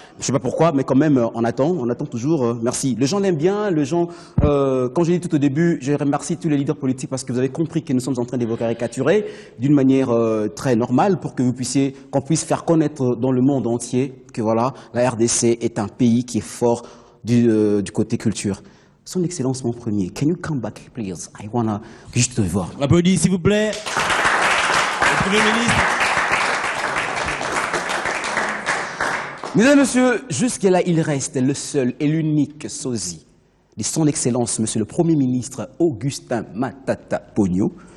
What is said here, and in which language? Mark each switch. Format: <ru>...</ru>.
<fr>Je ne sais pas pourquoi, mais quand même, on attend toujours. Merci. Les gens l'aiment bien, les gens, comme j'ai dit tout au début, je remercie tous les leaders politiques parce que vous avez compris que nous sommes en train de vous caricaturer d'une manière très normale pour que qu'on puisse faire connaître dans le monde entier que voilà, la RDC est un pays qui est fort du côté culture. Son Excellence, mon premier,</fr> <en>can you come back, please? I wanna</en> <fr>juste te voir. On applaudit, s'il vous plaît. Le Premier ministre. Mesdames et messieurs, jusque-là, il reste le seul et l'unique sosie de Son Excellence, Monsieur le Premier ministre Augustin Matata Ponyo.</fr>